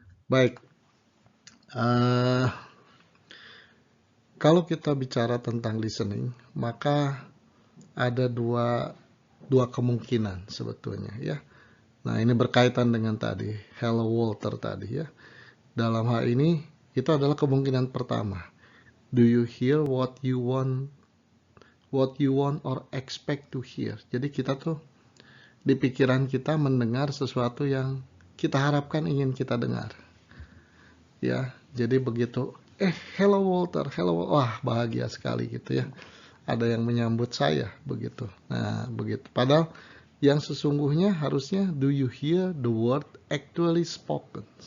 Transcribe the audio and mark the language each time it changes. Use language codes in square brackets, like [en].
[id] Baik, kalau kita bicara tentang listening, maka ada dua kemungkinan sebetulnya ya. Nah, ini berkaitan dengan tadi hello Walter tadi ya. Dalam hal ini itu adalah kemungkinan pertama. [en] Do you hear what you want or expect to hear? [id] Jadi kita tuh di pikiran kita mendengar sesuatu yang kita harapkan ingin kita dengar. Ya, jadi begitu hello Walter, hello, wah bahagia sekali gitu ya. Ada yang menyambut saya begitu. Nah, begitu. Padahal yang sesungguhnya harusnya do you hear the word actually spoken?